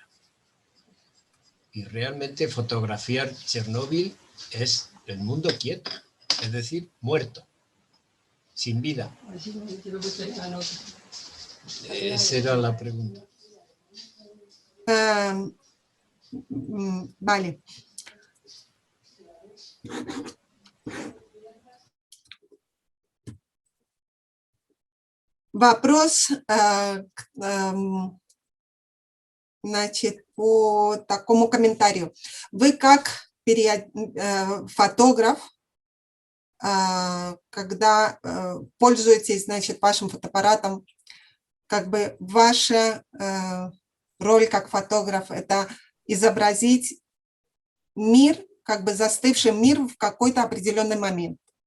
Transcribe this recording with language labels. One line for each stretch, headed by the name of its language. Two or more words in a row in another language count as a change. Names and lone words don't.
Spanish: Y realmente fotografiar Chernóbil es el mundo quieto, es decir, muerto, sin vida. Esa era la pregunta. Vale.
Russian: Вопрос, значит, по такому комментарию. Вы как фотограф, когда пользуетесь, значит, вашим фотоаппаратом, как бы ваша роль как фотограф – это изобразить мир, как бы застывший мир в какой-то определенный момент.